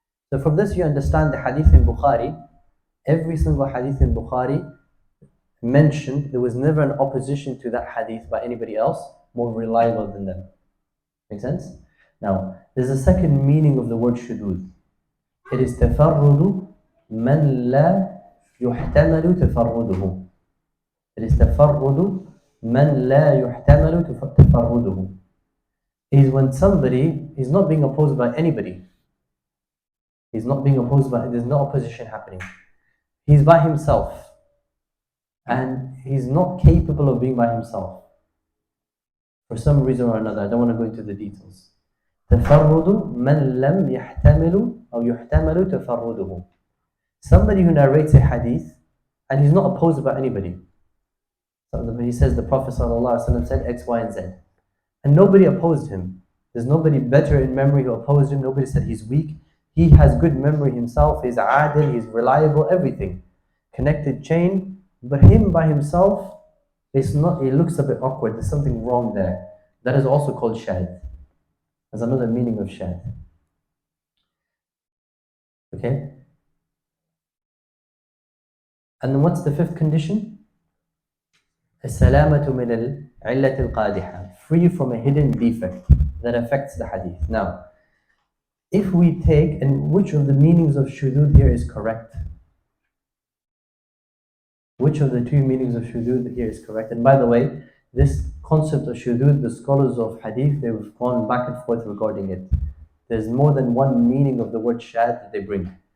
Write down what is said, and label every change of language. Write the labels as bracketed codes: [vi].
[en] So from this you understand the hadith in Bukhari. Every single hadith in Bukhari mentioned there was never an opposition to that hadith by anybody else more reliable than them. Make sense? Now, there's a second meaning of the word shudud. It is [ar] تفرد من لا يحتمل تفرده. [en] It is [ar] تفرد من لا يحتمل تفرده. [en] It is when somebody is not being opposed by anybody. He's not being opposed by, there's no opposition happening. He's by himself. And he's not capable of being by himself. For some reason or another, I don't want to go into the details. [ar] تفرد من لم يحتمل أو يحتمل تفرده. [en] Somebody who narrates a hadith and he's not opposed by anybody. So he says the Prophet ﷺ said X, Y, and Z. And nobody opposed him. There's nobody better in memory who opposed him. Nobody said he's weak. He has good memory himself. He's adil, he's reliable, everything. Connected chain. But him by himself, it's not. It looks a bit awkward. There's something wrong there. That is also called shad. There's another meaning of shad. Okay? And then what's the fifth condition? [ar] السلامة من العلة القادحة. [en] Free from a hidden defect that affects the hadith. Now, if we take, and which of the meanings of shudud here is correct? Which of the two meanings of shudud here is correct? And by the way, this concept of shudud, the scholars of hadith, they've gone back and forth regarding it. There's more than one meaning of the word shad that they bring.